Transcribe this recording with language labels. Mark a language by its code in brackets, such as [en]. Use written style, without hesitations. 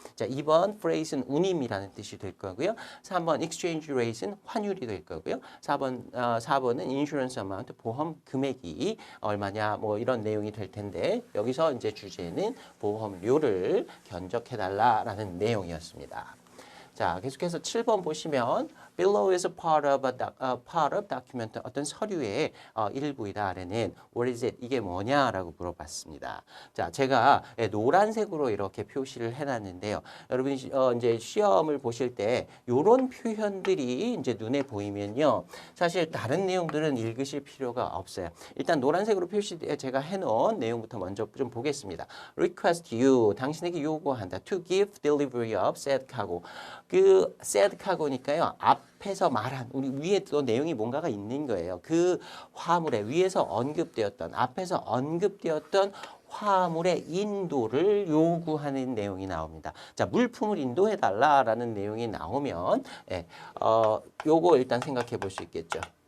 [ko] 자, 2번 phrase는 운임이라는 뜻이 될 거고요. 3번 exchange rate는 환율이 될 거고요. 4번은 insurance amount 보험 금액이 얼마냐 뭐 이런 내용이 될 텐데 여기서 이제 주제는 보험료를 견적해달라라는 내용이었습니다. 자, 계속해서 7번 보시면 [en] below is a part of document. [ko] 어떤 서류의 일부이다라는 [en] what is it? [ko] 이게 뭐냐라고 물어봤습니다. 자, 제가 노란색으로 이렇게 표시를 해놨는데요. 여러분 이제 시험을 보실 때 이런 표현들이 이제 눈에 보이면요, 사실 다른 내용들은 읽으실 필요가 없어요. 일단 노란색으로 제가 해놓은 내용부터 먼저 좀 보겠습니다. [en] Request you, [ko] 당신에게 요구한다. [en] To give delivery of said cargo. [ko] 그 said cargo니까요. 앞에서 말한 우리 위에 또 내용이 뭔가가 있는 거예요. 그 화물에 위에서 앞에서 언급되었던 화물의 인도를 요구하는 내용이 나옵니다. 자, 물품을 인도해 달라라는 내용이 나오면 요거 일단 생각해 볼 수 있겠죠.